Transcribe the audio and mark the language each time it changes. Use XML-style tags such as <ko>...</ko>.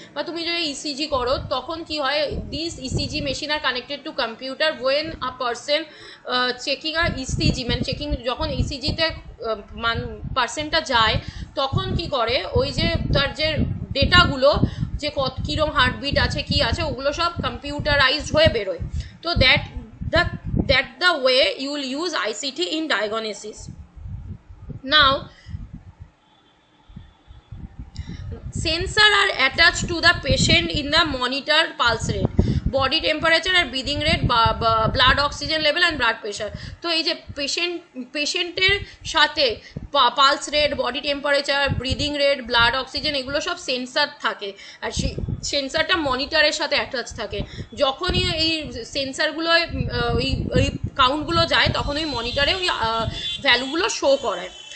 <bn>বা তুমি যদি ইসিজি করো তখন কি হয়,</bn> <en>this ECG machine are connected to computer when a person checking are ECG,</en> <bn>মানে চেকিং যখন ইসিজিতে পার্সেন্টটা যায় তখন কি করে, ওই যে তার যে ডেটাগুলো, যে কীরকম হার্টবিট আছে, কি আছে, ওগুলো সব কম্পিউটারাইজড হয়ে বেরোয়।</bn> <en>তো that the way you will use ICT in diagnosis. Now sensor are attached to the patient in the monitor pulse rate, body temperature and breathing rate, blood oxygen level and blood pressure.</en> <bn>তো এই যে পেশেন্টের সাথে pulse rate, body temperature, breathing rate, blood oxygen, এগুলো সব sensor থাকে, আর সেই সেন্সারটা মনিটরের সাথে অ্যাটাচ থাকে। যখনই এই সেন্সারগুলো ওই কাউন্টগুলো যায় তখন ওই মনিটরে ওই ভ্যালুগুলো শো করায়।</bn>